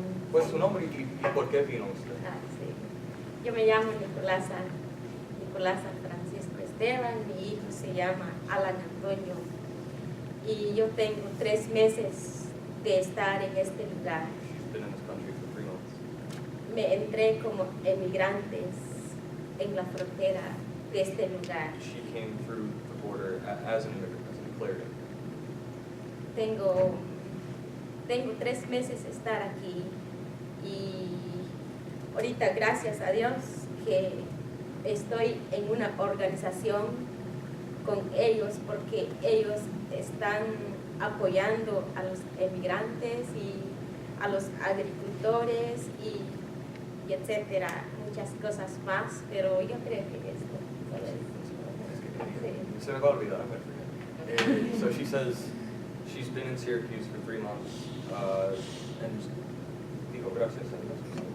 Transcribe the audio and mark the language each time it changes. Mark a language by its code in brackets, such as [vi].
[es] Pues su nombre y por qué vino usted. Sí. Yo me llamo Nicolasa Francisco Esteban, mi hijo se llama Alan Antonio y yo tengo 3 meses de estar en este lugar. [en] She's been in this country for 3 months. [es] Me entré como emigrantes en la frontera de este lugar. [en] She came through the border as an immigrant, as a declared [es] Tengo 3 meses de estar aquí y ahorita gracias a Dios que estoy en una organización con ellos porque ellos están apoyando a los emigrantes y a los agricultores y etcétera, muchas cosas más, pero yo creo que esto Se me va a olvidar, [en] I'm going to forget. So she says she's been in Syracuse for 3 months, and [es] dijo gracias a Dios.